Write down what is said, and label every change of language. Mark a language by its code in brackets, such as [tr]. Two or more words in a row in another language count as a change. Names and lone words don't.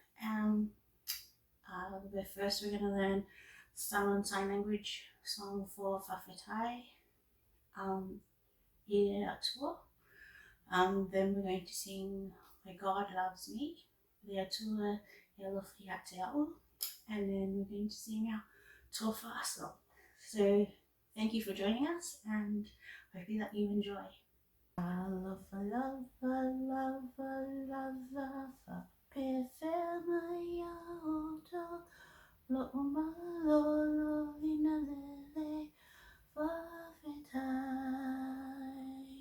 [en] But first we're going to learn Samoan Sign Language song for Faafetai, Atua. Then we're going to sing My God Loves Me, the Atua, and then we're going to sing our Tofa song. So thank you for joining us, and I hope that you enjoy. [sm] Talofa lava, faapefea mai outou, lena Faafetai.